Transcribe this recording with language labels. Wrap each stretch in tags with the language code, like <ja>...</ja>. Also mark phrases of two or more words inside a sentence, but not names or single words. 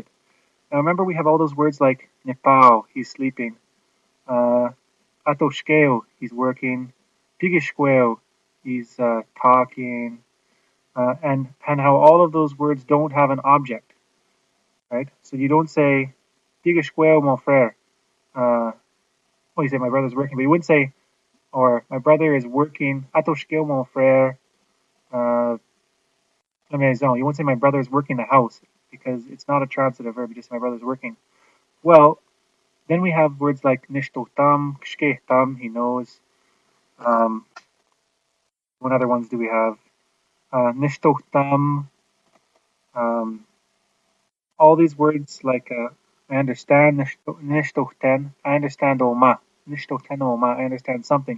<en>Now, remember, we have all those words like nepao, he's sleeping, atoshkeo, he's working, pigishqueo, he's talking, and how all of those words don't have an object, right? So you don't say,</en> <crg>pigishqueo mon frère.</crg> <en>Well, you say my brother's working, but you wouldn't say, or my brother is working,</en> <crg>atoshkeo mon frère, la maison.</crg> <en>You won't say my brother's working the house because it's not a transitive verb. You just say my brother's working. Well, then we have words like</en> <crg>nishtotam, kshkehtam,</crg> <en>he knows. What other ones do we have? Nishtotam. All these words like I understand, nishtoten, I understand oma,</en> <crg>nishtoten oma,</crg> <en>I understand something.</en>